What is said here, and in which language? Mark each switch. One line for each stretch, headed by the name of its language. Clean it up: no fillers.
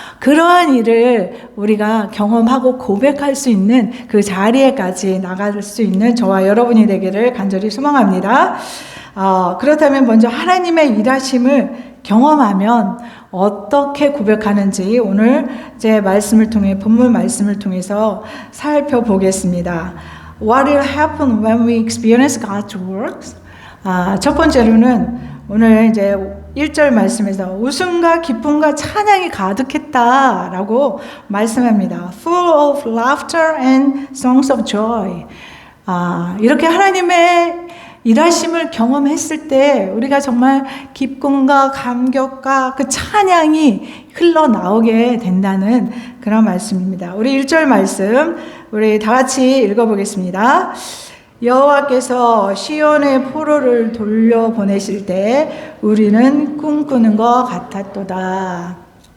Korean: 그러한 일을 우리가 경험하고 고백할 수 있는 그 자리에까지 나갈 수 있는 저와 여러분이 되기를 간절히 소망합니다. 그렇다면 먼저 하나님의 일하심을 경험하면 어떻게 고백하는지 오늘 제 말씀을 통해 본문 말씀을 통해서 살펴보겠습니다.
English: What will happen when we experience God's works?
Korean: 첫 번째로는 오늘 이제 1절 말씀에서 웃음과 기쁨과 찬양이 가득했다라고 말씀합니다.
English: Full of laughter and songs of joy.
Korean: 이렇게 하나님의 일하심을 경험했을 때 우리가 정말 기쁨과 감격과 그 찬양이 흘러나오게 된다는 그런 말씀입니다. 우리 1절 말씀 우리 다 같이 읽어보겠습니다. 여호와께서 시온의 포로를 돌려보내실 때 우리는 꿈꾸는 것 같았도다.